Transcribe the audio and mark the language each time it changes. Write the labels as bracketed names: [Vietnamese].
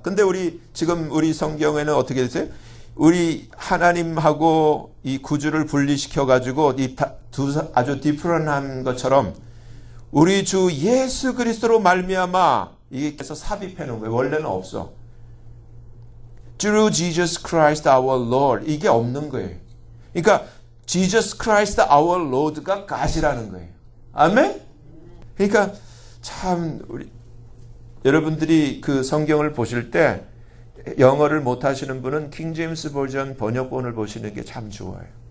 [Korean] 근데 지금 우리 성경에는 어떻게 되세요? 우리 하나님하고 이 구주를 분리시켜 가지고 이 두 아주 디프런한 것처럼 우리 주 예수 그리스도로 말미암아 이게 그래서 삽입해 놓은 거예요. 원래는 없어. [English] Through Jesus Christ our Lord [Korean] 이게 없는 거예요. 그러니까 Jesus Christ our Lord가 가시라는 거예요. 아멘? 그러니까 참 우리 여러분들이 그 성경을 보실 때 영어를 못 하시는 분은 킹 제임스 버전 번역본을 보시는 게 참 좋아요.